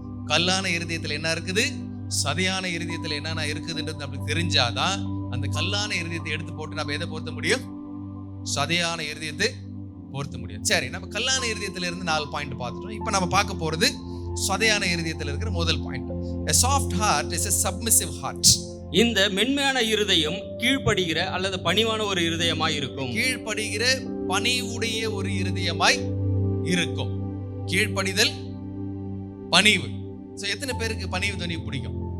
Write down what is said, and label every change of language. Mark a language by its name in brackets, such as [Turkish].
[Tamil] கல்லான இருதயத்தில் என்ன இருக்குது, சதையான இருதயத்தில் என்னென்ன இருக்குதுன்றது நம்மளுக்கு தெரிஞ்சாதான் அந்த கல்லான இருதயத்தை எடுத்து போட்டு நம்ம எதை பொருத்த முடியும், சதையான இருதயத்தை பொருத்த முடியும். சரி, நம்ம கல்லான இருதயத்துல இருந்து 4 பாயிண்ட் பார்த்துட்டோம். இப்போ நம்ம பார்க்க போறது சதையான இருதயத்தில் இருக்கிற முதல் point. [English] A soft heart is a submissive heart. [Tamil] இந்த மென்மையான இருதயம் கீழ்ப்படுகிற அல்லது பணிவான ஒரு இருதயமாய் இருக்கும். கீழ்ப்படுகிற பணிவுடைய ஒரு இருதயமாய் இருக்கும். கீழ்ப்படிதல், பணிவு. சோ எத்தனை பேருக்கு பணிவு துணிவு பிடிக்கும்?